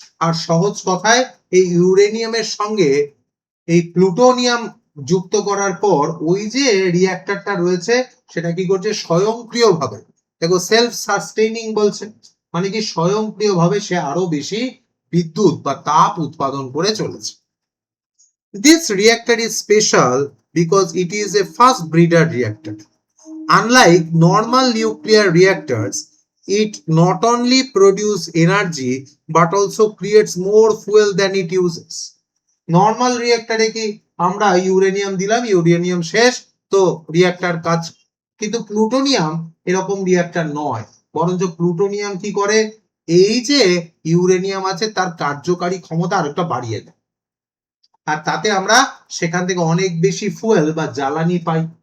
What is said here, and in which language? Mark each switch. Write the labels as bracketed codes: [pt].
[bn] আর সহজ কথায় এই ইউরেনিয়ামের সঙ্গে এই প্লুটোনিয়াম যুক্ত করার পর ওই যে রিঅ্যাক্টরটা রয়েছে সেটা কি করছে, স্বয়ংক্রিয়ভাবে, দেখো সেলফ সাস্টেইনিং বলছে, মানে কি স্বয়ংক্রিয়ভাবে সে আরো বেশি বিদ্যুৎ বা তাপ উৎপাদন করে চলেছে। [en] This reactor is special because it is a fast breeder reactor. Unlike normal nuclear reactors, it not only produces energy but also creates more fuel than it uses. [bn] Normal রিঅ্যাক্টরে কি আমরা ইউরেনিয়াম দিলাম, ইউরেনিয়াম শেষ, তো reactor কাজ, কিন্তু plutonium এরকম reactor নয়, বরঞ্চ প্লুটোনিয়াম কি করে, এই যে ইউরেনিয়াম আছে তার কার্যকারী ক্ষমতা আরেকটা বাড়িয়ে দেয়, আর তাতে আমরা সেখান থেকে অনেক বেশি ফুয়েল বা জ্বালানি পাই।